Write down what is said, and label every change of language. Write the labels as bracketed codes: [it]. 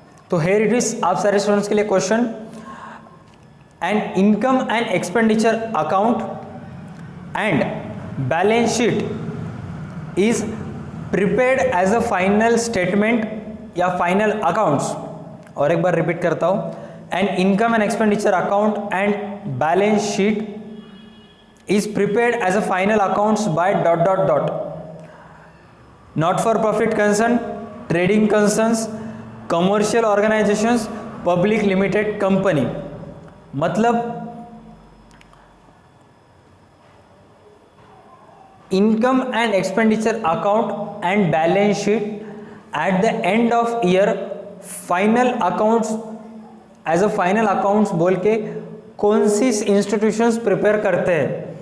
[hi] तो here it is, आप सारे स्टूडेंट्स के लिए question, [en] And income and expenditure account and balance sheet is prepared as a final statement या final accounts. [hi] और एक बार रिपीट करता हूं, [en] And income and expenditure account and balance sheet is prepared as a final accounts by dot dot dot, not for profit concern, trading concerns, commercial organizations, public limited company। [hi] मतलब income and expenditure account and balance sheet at the end of year final accounts, as a final accounts बोल के कौन सी institutions prepare करते हैं।